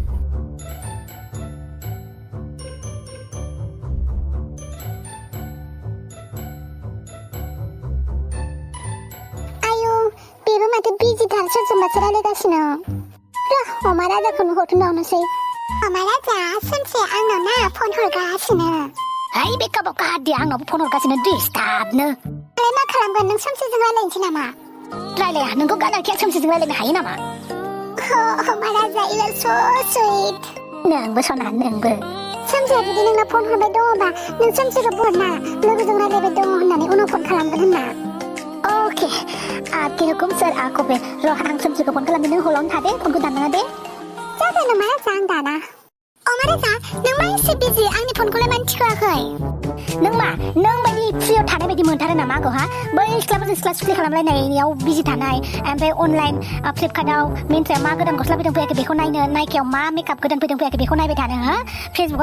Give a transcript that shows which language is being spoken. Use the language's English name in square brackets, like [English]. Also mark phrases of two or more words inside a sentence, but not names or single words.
[Bodo] आयु बेबो माथो बिजिथार सोरजोंबासो रायलायगासिनो र' अमा राजाखौनो हरफिनबावनोसै अमा राजा सानसे आंनाव ना फन हरगासिनो Hai beka boka dia आंनाव फन हरगासिनो डिस्टार्बनो आलाय मा खालामगोन नों सोमसिजों रायलायनोसै नामा रायलाया नोंखौ गानाखि सोमसिजों रायलायनो हायो नामा महाराजा [English] you are so sweet [Bodo] नोंबो सना नोंबो सोमसिया जुदि नोंनाव फन हरबाय दङबा नों सोमसिखौ बुंना लोगोजों रायलायबाय दङ होननानै उनाव फन खालामगोन होनना [Hindi] ओके आपके हुकुम सर [Bodo] आंखौ बे र' आं सोमसिखौ फन खालामनो नों हलावनो थादे फनखौ दाननाङा दे जागोन नामा आं दाना महाराजा नों मा एसे बिजि आंनि फनखौलाय मानो थिखोआखै नों मा नों बायदि फ्रियाव थानाय बायदि मोनथारो नामा आंखौ हा बै सिख्लाफोरजों सिख्ला सुख्लि खालामलायनायाव बिजि थानाय ओमफ्राय अनलाइन फ्लिपकार्टआव मिन्ट्रायाव मा गोदान गस्ला फैदों फैयाखै बेखौ नायनो नाइकियाव मा मेकआप गोदान फैदों फैयाखै बेखौ नायबाय थानो हा फेसबुकाव